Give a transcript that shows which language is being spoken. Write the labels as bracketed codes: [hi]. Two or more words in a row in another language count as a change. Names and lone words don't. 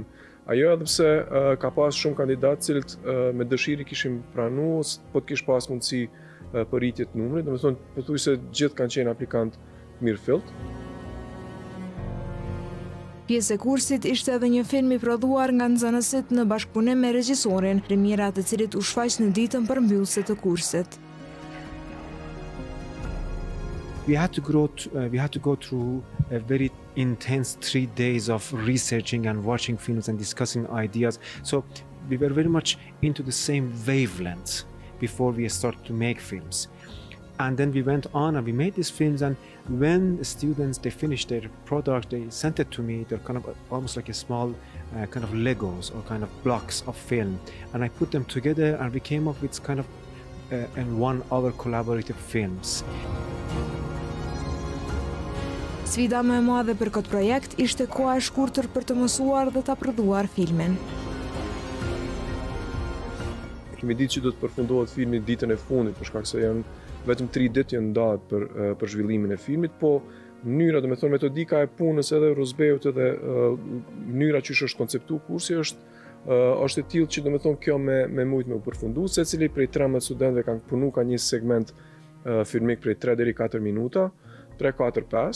[sq] Ajo edhe pse ka pas shumë kandidatë cilët me dëshirë kishin pranuar, po të kish pas mundësi për rritje të numrit. Domethënë pothuajse gjithë kanë qenë aplikantë mirëfillt. Pjesë e kursit ishte edhe një film I prodhuar nga nxënësit në bashkëpunim me regjisorin, premiera të cilit u shfaq në ditën përmbyllëse të kursit. [en] We had to go through a very intense 3 days of researching and watching films and discussing ideas. So we were very much into the same wavelength before we started to make films. And then we went on and we made these films, and when the students, they finished their product, they sent it to me. They're almost like a small Legos or blocks of film. And I put them together and we came up with and 1 hour collaborative films. [sq] Sfida më e madhe për këtë projekt ishte koha e shkurtër për të mësuar dhe ta prodhuar filmin. Kemi ditë që do të përfundohet filmi ditën e fundit, për shkak se janë vetëm 3 ditë janë ndatë për zhvillimin e filmit, po mënyra, domethënë metodika e punës edhe Rozbeut edhe mënyra që është konceptuar kursi është e tillë që domethënë kjo me mujt me u përfundu, secili prej 13 studentëve kanë punuar ka një segment filmik prej 3 deri 4 minuta, 3, 4, 5.